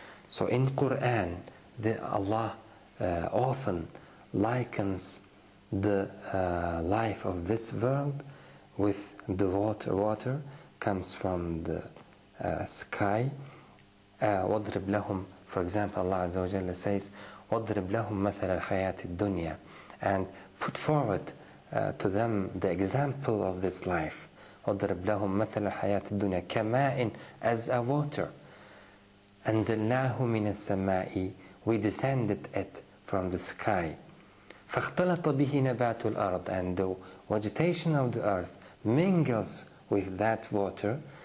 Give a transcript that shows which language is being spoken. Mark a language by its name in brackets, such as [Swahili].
[English] So in Quran, Allah often likens the life of this world with the water. Water comes from the sky. [Arabic] وَاضْرِبْ لَهُمْ, [English] for example, Allah Azza wa Jalla says, [Arabic] وَاضْرِبْ لَهُمْ مَثَلَ الْحَيَاةِ الدُّنْيَا, [English] and put forward to them the example of this life. [Arabic] وَاضْرِبْ لَهُمْ مَثَلَ الْحَيَاةِ الدُّنْيا كَمَاءٍ, [English] as a water. [Arabic] أَنزَلْنَاهُ مِنَ السَّمَاءِ, [English] we descended it from the sky. [Arabic] فَاخْتَلَطَ بِهِ نَبَاتُ الْأَرْضِ, [English] and the vegetation of the earth mingles with that water.